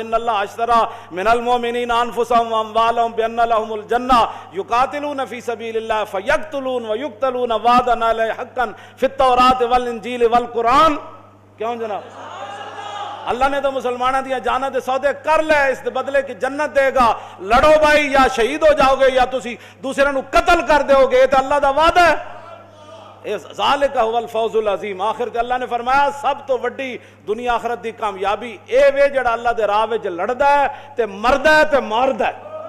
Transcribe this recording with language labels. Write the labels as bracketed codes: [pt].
[ar] ان اللہ اشتری من المؤمنین انفسہم واموالہم بان لہم الجنہ یقاتلون فی سبیل اللہ فیقتلون ویقتلون وعدا علیہ حقا فی التوراۃ والانجیل والقرآن. [pa] کیوں جناب؟ اللہ نے تو مسلمانوں دیا جاناں دے سودے کر لے، اس دے بدلے کی جنت دے گا. لڑو بھائی، یا شہید ہو جاؤ گے یا تسی دوسرے نو قتل کر دیو گے. یہ تو اللہ دا وعدہ ہے. [ar] ذالک هو الفوز العظیم. [pa] آخر تے اللہ نے فرمایا سب تو وڈی دنیا آخرت دی کامیابی اے وے جڑا اللہ دے راہ وچ لڑدا ہے تے مردا ہے تے ماردا ہے.